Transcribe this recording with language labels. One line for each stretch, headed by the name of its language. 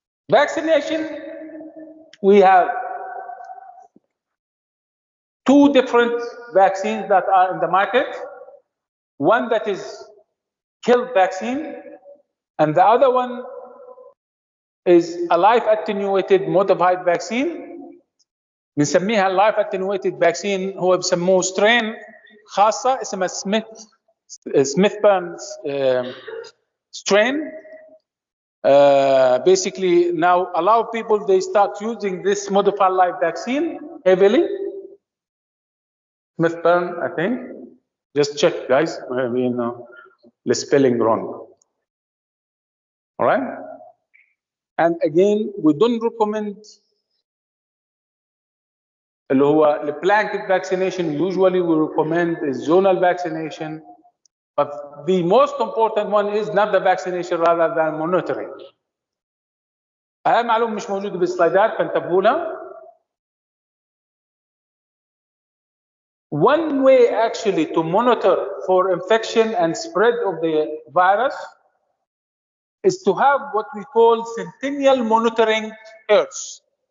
English: Vaccination, we have two different vaccines that are in the market. One that is killed vaccine, and the other one is a live attenuated modified vaccine.
Arabic: بنسميها
English: اللايف attenuated vaccine.
Arabic: هو بسموه strain خاصة اسمها سميث بيرن strain.
English: Basically now allow people, they start using this modified live vaccine heavily. Smith Byrne, I think. Just check, guys. Maybe the spelling wrong. All right. And again, we don't recommend the blanket vaccination. Usually, we recommend a zonal vaccination. But the most important one is not the vaccination, rather than monitoring.
Arabic: هاي معلومة مش موجودة بالسلايدات فانتبهوا لها.
English: One way actually to monitor for infection and spread of the virus is to have what we call centennial monitoring herds.